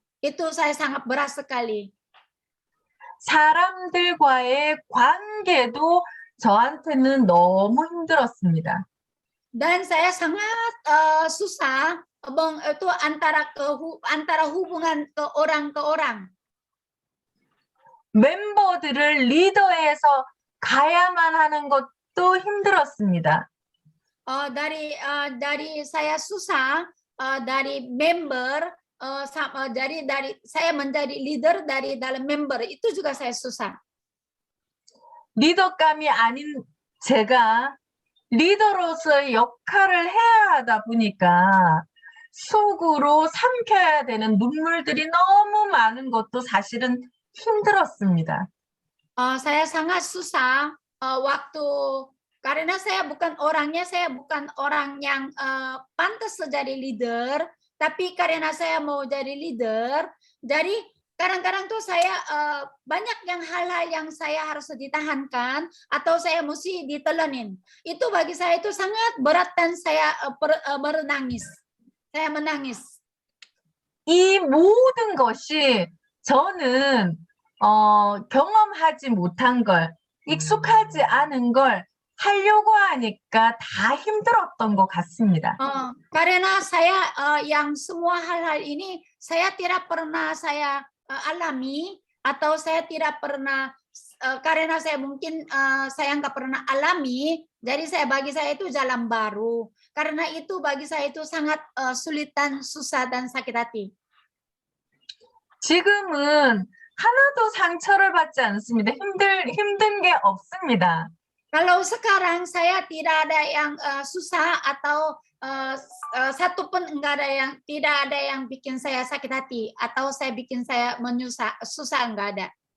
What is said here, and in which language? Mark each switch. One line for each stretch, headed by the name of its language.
Indonesian: Itu saya sangat berat sekali.
Korean: 사람들과의 관계도 저한테는 너무 힘들었습니다.
Indonesian: Dan saya sangat susah itu antara hubungan ke orang.
Korean: 멤버들을 리더해서 가야만 하는 것도 힘들었습니다.
Indonesian: Dari saya susah dari member dari saya menjadi leader dari dalam member itu juga saya susah.
Korean: 리더감이 아닌 제가 리더로서의 역할을 해야 하다 보니까 속으로 삼켜야 되는 눈물들이 너무 많은 것도 사실은 힘들었습니다.
Indonesian: Saya sangat susah waktu karena saya bukan orang yang pantas jadi leader, tapi karena saya mau jadi leader, jadi kadang-kadang tuh saya banyak hal-hal yang saya harus ditahankan atau saya mesti ditelenin. Itu bagi saya itu sangat berat dan saya menangis. Saya menangis.
Korean: 이 모든 것이 저는 경험하지 못한 걸, 익숙하지 않은 걸 하려고 하니까 다 힘들었던 것 같습니다.
Indonesian: Karena saya yang semua hal-hal ini saya tidak pernah saya alami atau saya tidak pernah karena saya mungkin saya nggak pernah alami, jadi bagi saya itu jalan baru. Karena itu bagi saya itu sangat sulit dan susah dan sakit hati.
Korean: 지금은 하나도 상처를 받지 않습니다. 힘든 게 없습니다.
Indonesian: Kalau sekarang saya tidak ada yang susah atau satupun tidak ada yang bikin saya sakit hati atau bikin saya susah enggak ada.